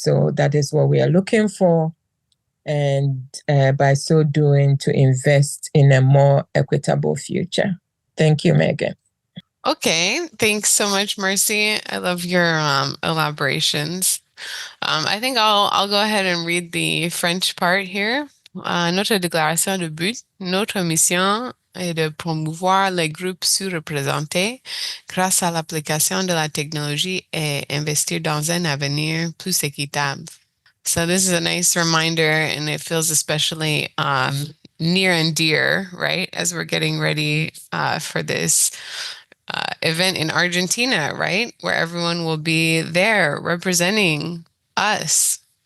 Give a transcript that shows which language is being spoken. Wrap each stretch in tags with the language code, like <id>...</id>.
<en>So that is what we are looking for. And by so doing, to invest in a more equitable future. Thank you, Megan. Okay, thanks so much, Mercy. I love your elaborations. I think I'll go ahead and read the French part here.</en> <fr>Notre déclaration de but, notre mission est de promouvoir les groupes sous-représentés grâce à l'application de la technologie et investir dans un avenir plus équitable.</fr> <en>So this is a nice reminder, and it feels especially near and dear, right, as we're getting ready for this event in Argentina, right? Where everyone will be there representing us.</en>